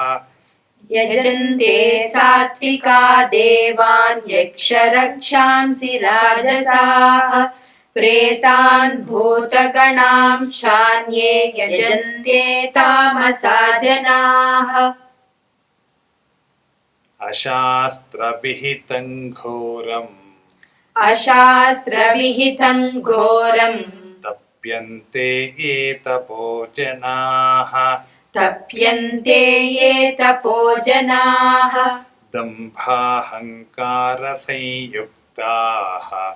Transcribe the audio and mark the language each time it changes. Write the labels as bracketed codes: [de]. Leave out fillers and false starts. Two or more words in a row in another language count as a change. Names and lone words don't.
[sa] యజంతే సాత్వికా దేవాన్ యక్షరక్షాంసి రాజసాః. ప్రేతాన్ భూతగణాంశ్చాన్యే యజంతే తామసా జనాః. అశాస్త్రవిహితం ఘోరం अशास्त्रविहितं घोरं तप्यन्ते ये तपो जनाः तप्यन्ते ये तपो जनाः दम्भाहङ्कारसंयुक्ताः